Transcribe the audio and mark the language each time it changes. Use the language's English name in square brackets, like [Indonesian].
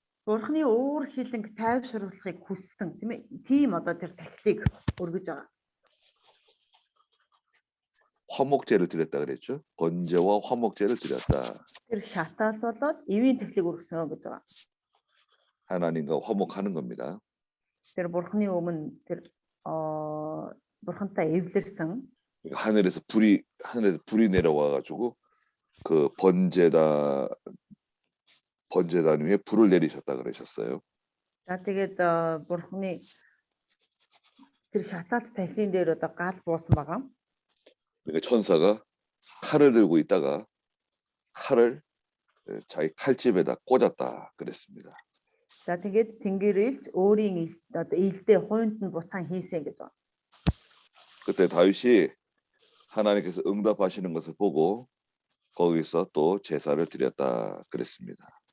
[Mongolian] Бурхны уур хилэнг тайвшруулахыг хүссэн тийм ээ. Тийм одоо тэр тахилыг өргөж байгаа. [Korean] 화목제를 드렸다 그랬죠. 번제와 화목제를 드렸다. [Mongolian] Тэр шатаал болоод эвийн тахилыг өргөсөн гэж байгаа. [Korean] 하나님과 화목하는 겁니다. [Mongolian] Тэр бурхны өмнө тэр бурхантай эвлэрсэн. [Korean] 하늘에서 불이 내려와 가지고 그 번제단 위에 불을 내리셨다 그러셨어요. [Mongolian] За тэгээд бурхны тэр шатаалт тахилын дээр одоо гал буусан байгаа. [Korean] 그러니까 천사가 칼을 들고 있다가 칼을 자기 칼집에다 꽂았다 그랬습니다. [Mongolian] За тэгээд Тэнгэрэлж өөрийн одоо илдээ хуйнд нь буцаан хийсэн гэж байна. [Korean] 그때 다윗이 하나님께서 응답하시는 것을 보고 거기서 또 제사를 드렸다 그랬습니다.